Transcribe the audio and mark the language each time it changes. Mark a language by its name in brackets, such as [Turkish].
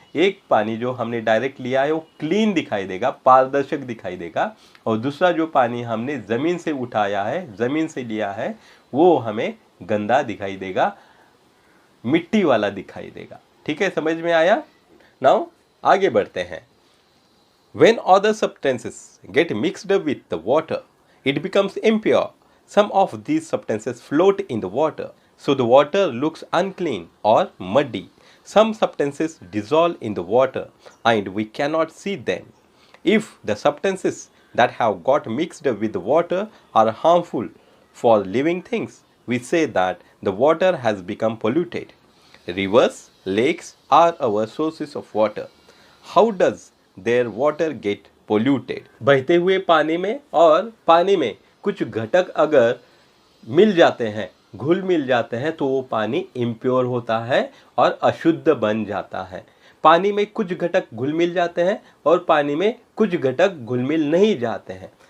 [Hindi] एक पानी जो हमने डायरेक्ट लिया है वो क्लीन दिखाई देगा, पारदर्शक दिखाई देगा, और दूसरा जो पानी हमने ज़मीन से उठाया है, ज़मीन से लिया है, वो हमें गंदा दिखाई देगा, मिट्टी वाला दिखाई देगा। ठीक है, समझ में आया? नाउ आगे बढ़ते हैं। [English] When other substances get mixed with the water, it becomes impure. Some of these substances float in the water, so the water looks unclean or muddy. Some substances dissolve in the water and we cannot see them. If the substances that have got mixed with the water are harmful for living things, we say that the water has become polluted. Rivers, lakes are our sources of water. How does their water get polluted? [Hindi] बहते हुए पानी में और पानी में कुछ घटक अगर मिल जाते हैं, घुल मिल जाते हैं, तो वो पानी इम्प्योर होता है और अशुद्ध बन जाता है। पानी में कुछ घटक घुल मिल जाते हैं और पानी में कुछ घटक घुल मिल नहीं जाते हैं।